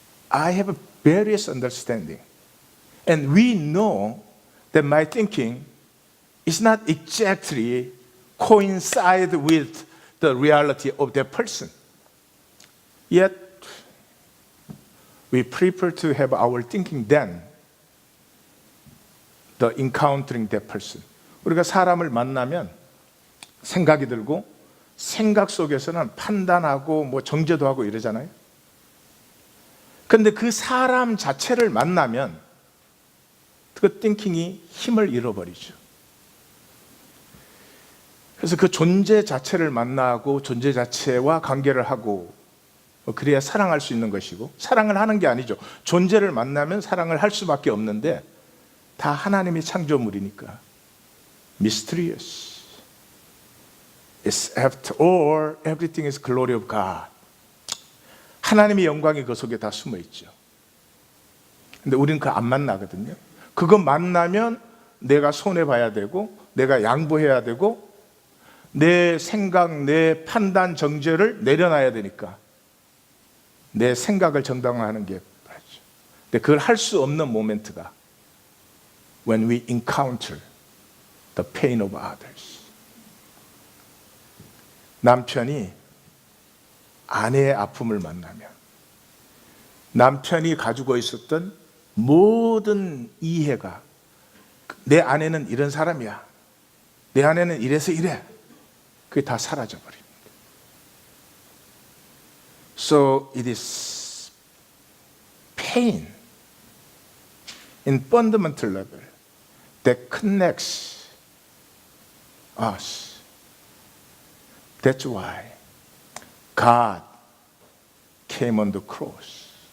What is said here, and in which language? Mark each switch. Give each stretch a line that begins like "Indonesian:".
English: I have a various understanding. And we know that my thinking is not exactly coincide with the reality of that person. Yet, we prefer to have our thinking than the encountering that person.
Korean: 우리가 사람을 만나면 생각이 들고 생각 속에서는 판단하고 뭐 정죄도 하고 이러잖아요. 그런데 그 사람 자체를 만나면 그 띵킹이 힘을 잃어버리죠. 그래서 그 존재 자체를 만나고 존재 자체와 관계를 하고 그래야 사랑할 수 있는 것이고, 사랑을 하는 게 아니죠. 존재를 만나면 사랑을 할 수밖에 없는데 다 하나님의 창조물이니까.
English: Mysterious. It's after all, everything is glory of God.
Korean: 하나님의 영광이 그 속에 다 숨어 있죠. 근데 우리는 그거 안 만나거든요. 그거 만나면 내가 손해봐야 되고, 내가 양보해야 되고, 내 생각, 내 판단, 정죄를 내려놔야 되니까 내 생각을 정당화하는 게 맞죠. 근데 그걸 할 수 없는 모멘트가
English: when we encounter the pain of others.
Korean: 남편이 아내의 아픔을 만나면 남편이 가지고 있었던 모든 이해가 내 아내는 이런 사람이야, 내 아내는 이래서 이래, 그게 다 사라져 버립니다.
English: So it is pain in fundamental level that connects us. That's why God came on the cross.